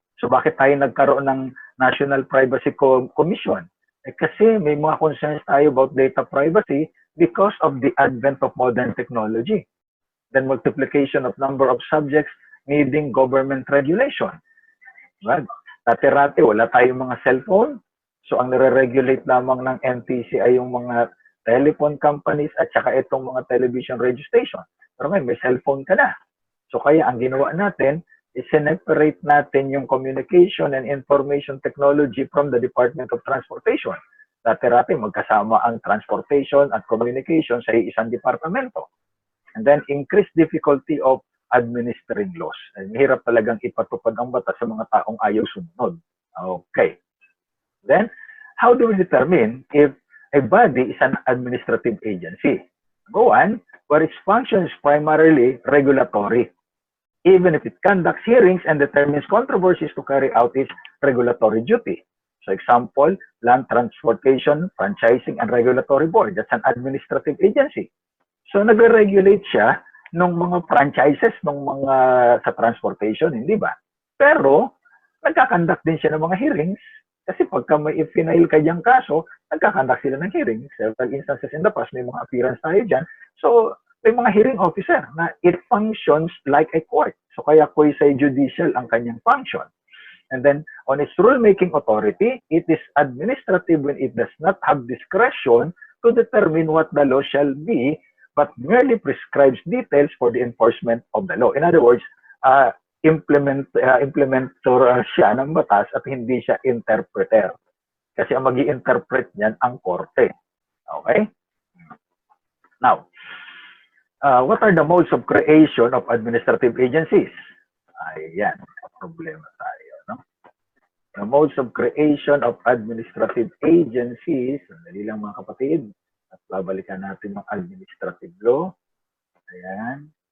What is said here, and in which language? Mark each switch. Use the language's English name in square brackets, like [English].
[Filipino] So bakit tayo nagkaroon ng National Privacy Commission? Kasi may mga concerns tayo [English] about data privacy because of the advent of modern technology. Then multiplication of number of subjects needing government regulation. Right? [Filipino] Dati-rati, wala tayong mga cellphone. So ang nire-regulate lamang ng NTC ay yung mga telephone companies at saka itong mga television radio station. Pero ngayon, may cellphone ka na. So kaya ang ginawa natin, i-separate natin yung communication and information technology from the Department of Transportation. Dati-rati, magkasama ang transportation at communication sa isang departamento. [English] And then, increased difficulty of administering laws. [Filipino] Mahirap talagang ipatupad ang batas sa mga taong ayaw sumunod. [English] Okay. Then, how do we determine if a body is an administrative agency? Go on, where its function is primarily regulatory, even if it conducts hearings and determines controversies to carry out its regulatory duty. So, example, Land Transportation, Franchising, and Regulatory Board. That's an administrative agency. [Filipino] So, nagre-regulate siya ng mga franchises ng mga sa transportation, hindi ba? Pero, nagkakandak din siya ng mga hearings kasi pagka may i-file ka diyang kaso, nagkakandak sila ng hearings. [English] Several instances in the past, [Filipino] may mga appearance tayo dyan. [English] So, [Filipino] may mga hearing officer na [English] it functions like a court. [Filipino] So, kaya quasi-judicial ang kanyang function. [English] And then, on its rulemaking authority, it is administrative when it does not have discretion to determine what the law shall be, but merely prescribes details for the enforcement of the law. In other words, [Filipino] implementer siya ng batas at hindi siya interpreter. Kasi ang mag-i-interpret niyan ang korte. [English] Okay? Now, what are the modes of creation of administrative agencies? [Filipino] Ayan, problema tayo. No? [English] The modes of creation of administrative agencies, [Filipino] sandali lang mga kapatid, at babalikan natin ng administrative law. Ayan.